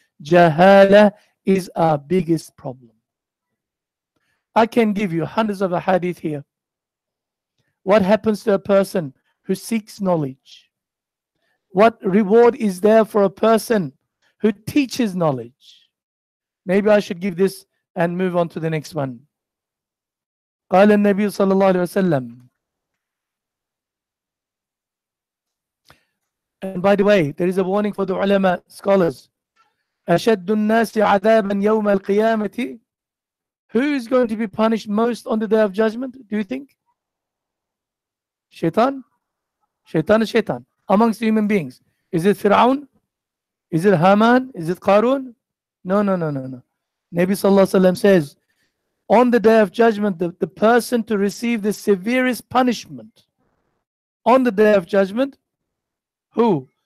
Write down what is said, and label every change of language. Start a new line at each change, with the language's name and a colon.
English: Jahala is our biggest problem. I can give you hundreds of hadith here. What happens to a person who seeks knowledge? What reward is there for a person who teaches knowledge? Maybe I should give this and move on to the next one.
Arabic: قال النبي صلى الله عليه وسلم.
English: And by the way, there is a warning for the ulama, scholars.
Arabic: أشد الناس عذابا يوم القيامة.
English: Who is going to be punished most on the day of judgment, do you think? Shaitan? Shaitan is shaitan. Amongst human beings. Is it Fir'aun? Is it Haman? Is it Qarun? No. Nabi Sallallahu Alaihi Wasallam says, on the day of judgment, the person to receive the severest punishment on the day of judgment, who?